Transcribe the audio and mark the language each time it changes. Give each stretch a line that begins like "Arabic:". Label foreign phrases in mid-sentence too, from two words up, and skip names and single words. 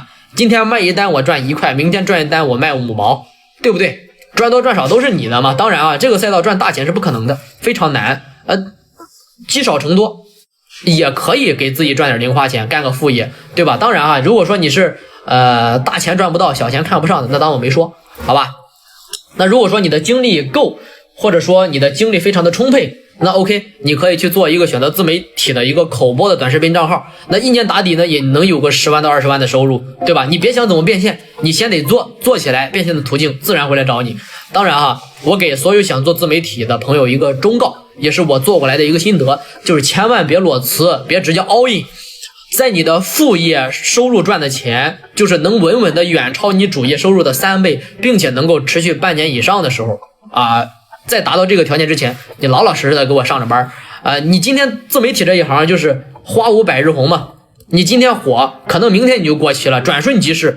Chinese: 今天賣一單我賺1塊，明天賺一單我賣5毛，對不對？賺多賺少都是你的嘛。當然啊，這個賽道賺大錢是不可能的，非常難。積少成多，也可以給自己賺點零花錢，幹個副業，對吧？當然啊，如果說你是大錢賺不到，小錢看不上的，那當我沒說，好吧？那如果說你的精力夠，或者說你的精力非常的充沛，那 OK，你可以去做一個選擇自媒體的一個口播的短視頻賬號，那一年打底呢也能有個10萬到20萬的收入，對吧？你別想怎麼變現，你先得做起來，變現的途徑自然會來找你。當然哈，我給所有想做自媒體的朋友一個忠告，也是我做過來的一個心得，就是千萬別裸辭，別直接
English: all in。
Chinese: 在你的副業收入賺的錢，就是能穩穩的遠超你主業收入的3倍，並且能夠持續半年以上的時候在達到這個條件之前，你老老實實的給我上着班你今天自媒體這一行就是花無百日紅嘛，你今天火，可能明天你就過期了，轉瞬即逝。